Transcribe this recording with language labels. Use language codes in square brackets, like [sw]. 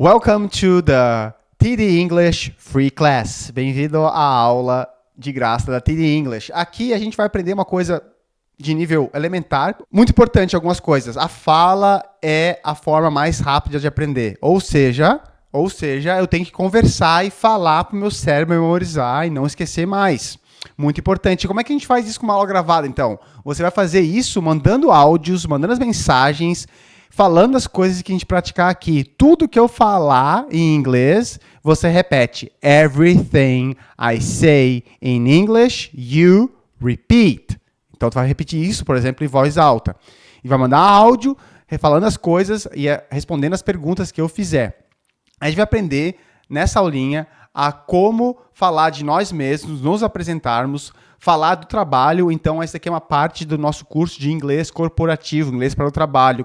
[en] Welcome to the TD English Free Class. [pt] Bem-vindo à aula de graça da TD English. Aqui a gente vai aprender uma coisa de nível elementar. Muito importante algumas coisas. A fala é a forma mais rápida de aprender. Ou seja, eu tenho que conversar e falar para o meu cérebro memorizar e não esquecer mais. Muito importante. Como é que a gente faz isso com uma aula gravada, então? Você vai fazer isso mandando áudios, mandando as mensagens, falando as coisas que a gente praticar aqui. Tudo que eu falar em inglês, você repete. [en] Everything I say in English, you repeat. [pt] Então, tu vai repetir isso, por exemplo, em voz alta. E vai mandar áudio, falando as coisas e respondendo as perguntas que eu fizer. A gente vai aprender, nessa aulinha, a como falar de nós mesmos, nos apresentarmos, falar do trabalho. Então, essa aqui é uma parte do nosso curso de inglês corporativo, inglês para o trabalho.